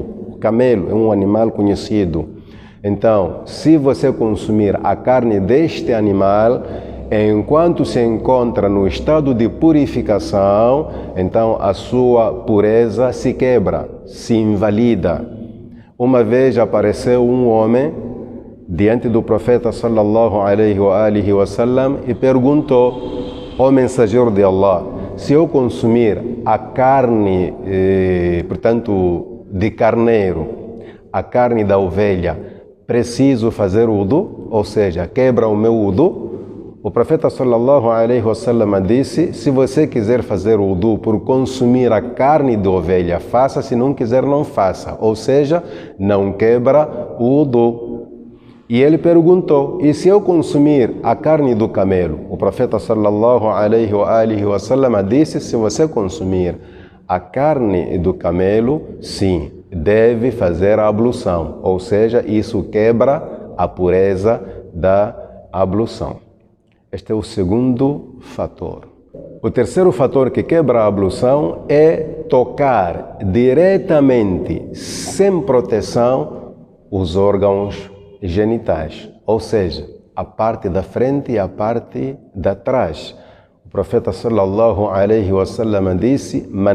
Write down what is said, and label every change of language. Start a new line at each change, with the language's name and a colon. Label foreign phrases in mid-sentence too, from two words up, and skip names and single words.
Portuguese: O camelo é um animal conhecido. Então, se você consumir a carne deste animal, enquanto se encontra no estado de purificação, então a sua pureza se quebra, se invalida. Uma vez apareceu um homem diante do profeta
Arabic: صلى الله عليه وسلم
Portuguese: e perguntou: ó mensageiro de Allah, se eu consumir a carne, portanto, de carneiro, a carne da ovelha, preciso fazer wudu? Ou seja, quebra o meu wudu? O profeta
Arabic: صلى الله عليه وسلم
Portuguese: disse: se você quiser fazer wudu por consumir a carne de ovelha, faça, se não quiser, não faça. Ou seja, não quebra o wudu. E ele perguntou: e se eu consumir a carne do camelo? O profeta
Arabic: صلى الله عليه وسلم
Portuguese: disse: se você consumir a carne do camelo, sim, deve fazer a ablução. Ou seja, isso quebra a pureza da ablução. Este é o segundo fator. O terceiro fator que quebra a ablução é tocar diretamente, sem proteção, os órgãos genitais, ou seja, a parte da frente e a parte da trás. O profeta
Arabic: صلى الله عليه وسلم
Portuguese: disse: